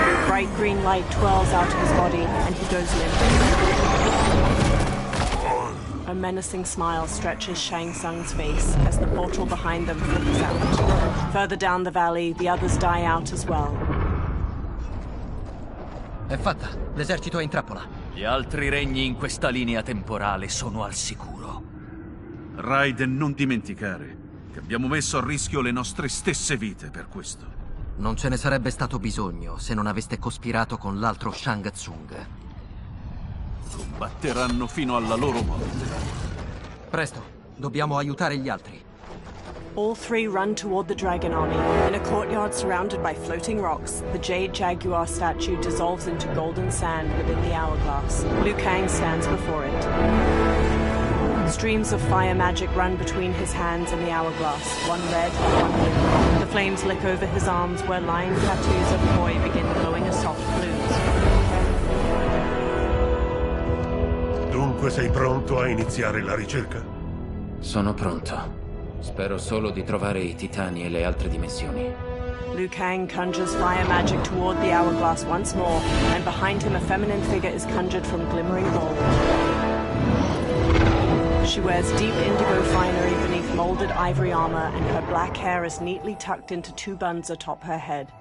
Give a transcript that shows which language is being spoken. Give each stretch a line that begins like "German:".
English: Bright green light twirls out of his body, and he goes limp. A menacing smile stretches Shang Tsung's face as the portal behind them flickers out. Further down the valley, the others die out as well.
Italian: È fatta. L'esercito è in trappola. Gli altri regni in questa linea temporale sono al sicuro. Raiden, non dimenticare che abbiamo messo a rischio le nostre stesse vite per questo. Non ce ne sarebbe stato bisogno se non aveste cospirato con l'altro Shang Tsung. Combatteranno fino alla loro morte. Presto, dobbiamo aiutare gli altri.
English: All three run toward the Dragon Army. In a courtyard surrounded by floating rocks, the Jade Jaguar statue dissolves into golden sand within the hourglass. Liu Kang stands before it. Streams of fire magic run between his hands and the hourglass, one red, one blue. The flames lick over his arms where line tattoos of koi begin glowing a soft blues.
Italian: Dunque sei pronto a iniziare la ricerca? Sono pronto. Spero solo di trovare i titani e le altre dimensioni.
English: Liu Kang conjures fire magic toward the hourglass once more, and behind him a feminine figure is conjured from glimmering gold. She wears deep indigo finery beneath molded ivory armor, and her black hair is neatly tucked into two buns atop her head.